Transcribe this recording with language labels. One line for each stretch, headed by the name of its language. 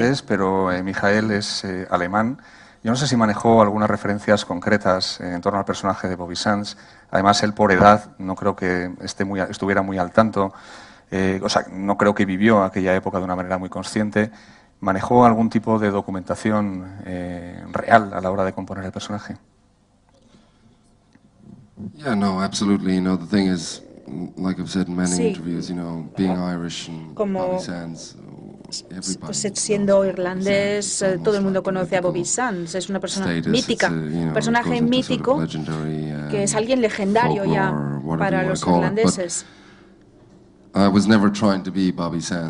Spanish: irlandés, pero Michael es alemán. Yo no sé si manejó algunas referencias concretas en torno al personaje de Bobby Sands. Además, él por edad no creo que estuviera muy al tanto. O sea, no creo que vivió aquella época de una manera muy consciente. ¿Manejó algún tipo de documentación real a la hora de componer el personaje?
English: Yeah, no, absolutely. You know, the thing is, like I've said in many interviews, you know, being Irish and Bobby Sands,
Spanish: pues siendo irlandés, todo el mundo conoce a Bobby Sands. Es una persona mítica, un personaje mítico que es alguien legendario ya para los irlandeses.
English: I was never trying to be Bobby Sands.